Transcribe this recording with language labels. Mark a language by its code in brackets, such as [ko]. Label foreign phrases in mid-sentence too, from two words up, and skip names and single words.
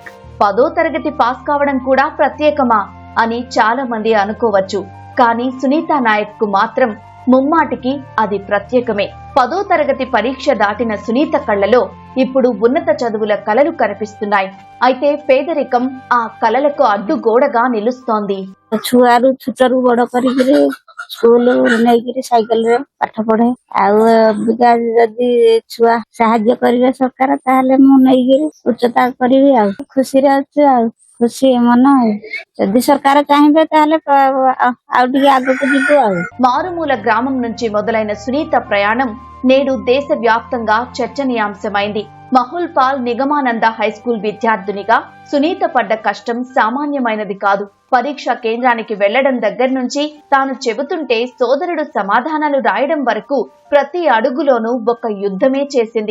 [te] 10వ తరగతి పాస్ కావడం కూడా ప్రత్యేకమా అని చాలా మంది అనుకోవచ్చు. కానీ సునీత నాయక్ కు మాత్రం ముమ్మాటికి అది ప్రత్యేకమే. 10వ తరగతి పరీక్ష దాటిన సునీత కళ్లలో ఇప్పుడు ఉన్నత చదువుల కలలు కనిపిస్తున్నాయి. అయితే పేదరికం ఆ కలలకు అడ్డుగోడగా నిలుస్తోంది. [or] ଛୁଆରୁ ଛୋଟରୁ ବଡ କରିକିରି ସ୍କୁଲ ନେଇକିରି ସାଇକେଲରେ ପାଠ ପଢେ। ଆଉ ଅବିକା ଯଦି ଛୁଆ ସାହାଯ୍ୟ କରିବେ ସରକାର ତାହେଲେ ମୁଁ ନେଇକିରି ଉଚ୍ଚତା କରିବି। ଆଉ ଖୁସିରେ ଅଛି, ଆଉ ଖୁସି ମନ। ଯଦି ସରକାର ଚାହିଁବେ ତାହେଲେ ଆଉ ଟିକେ ଆଗକୁ ଯିବୁ। ଆଉ [te] మారుమూల గ్రామం నుంచి మొదలైన సునీత ప్రయాణం నేడు దేశవ్యాప్తంగా చర్చనీయాంశమైంది. మహుల్పాల్ నిగమానంద హైస్కూల్ విద్యార్థినిగా సునీత పడ్డ కష్టం సామాన్యమైనది కాదు. పరీక్షా కేంద్రానికి వెళ్లడం దగ్గర నుంచి తాను చెబుతుంటే సోదరుడు సమాధానాలు రాయడం వరకు ప్రతి అడుగులోనూ ఒక యుద్ధమే చేసింది.